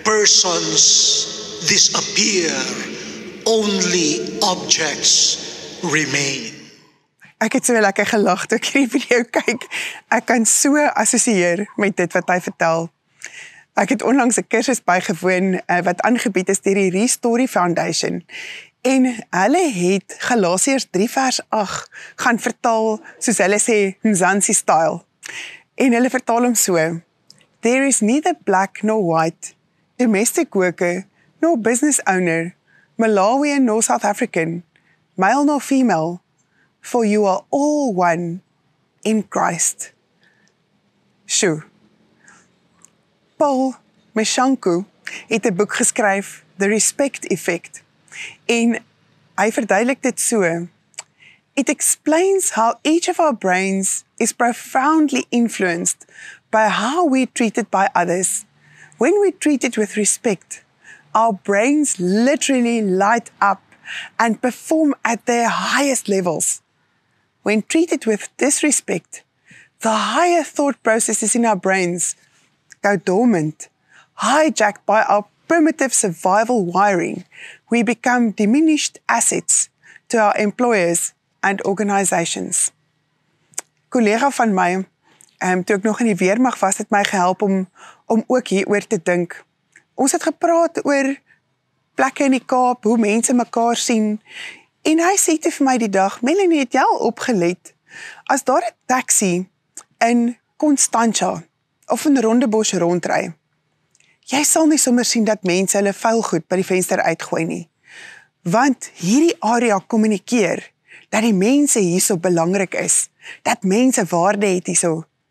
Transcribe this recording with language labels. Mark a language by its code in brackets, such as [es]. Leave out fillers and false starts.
[en] Persons disappear, only objects remain. [af] Ek het so lekker gelag toe ek hierdie video kyk. Ek kan so assosieer met dit wat hy vertel. Ek het onlangs 'n kursus bygewoon wat aangebied is deur die Restore Foundation. En hulle het Galasiërs 3 vers 8 gaan vertaal, soos hulle sê, Mzansi style. En hulle vertaal hom so: [en] There is neither black nor white, domestic worker nor business owner, Malawian nor South African, male nor female, for you are all one in Christ. Sjoe. Paul Meshanku [af] het 'n boek geskryf, The Respect Effect. En hy verduidelik dit so. [en] It explains how each of our brains is profoundly influenced by how we're treated by others. When we're treated with respect, our brains literally light up and perform at their highest levels. When treated with disrespect, the higher thought processes in our brains go dormant, hijacked by our primitive survival wiring. We become diminished assets to our employers and organizations. [af] Collega van my, toe ek nog in die weermag was, het my gehelp om ook hieroor te dink. Ons het gepraat oor plekke in die Kaap, hoe mense mekaar sien, en hy sê te vir my die dag, Melanie, het jy al opgelet, as daar 'n taxi in Constantia of in Rondebosch rondry, jy sal nie sommer sien dat mense hulle vuil goed by die venster uitgooi nie, want hierdie area kommunikeer dat die mense hierso belangrik is, dat mense waarde het hierso.